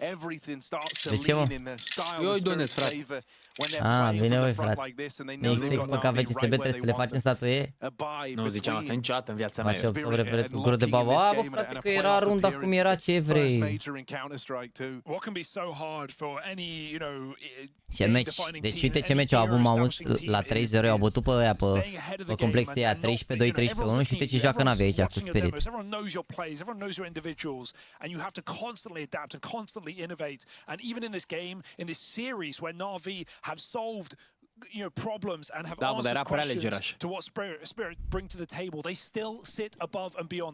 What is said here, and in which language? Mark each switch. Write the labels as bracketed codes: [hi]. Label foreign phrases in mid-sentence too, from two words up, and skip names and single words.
[en] Everything starts to lean in the style of Spirit's favor when they're playing from the front like this, and they know they've got NAVI right where they want them. [ro] Nu ziceam asta niciodată în viața mea. Gură de babă. Bă, frate, că era runda cum era, ce vrei. [en] What can be so hard for any, you know, [ro] Ce meci, deci uite ce meci au avut Mouse la 3-0, au bătut pe aia pe complex de aia 13-2, 13-1 și uite ce joacă NAVI aici cu Spirit. [en] Everyone knows your plays, everyone knows your individuals, and you have to constantly adapt and constantly innovate. And even in this game, in this series where NAVI have solved, you know, problems and have answered questions to what Spirit bring to the table, they still sit above and beyond.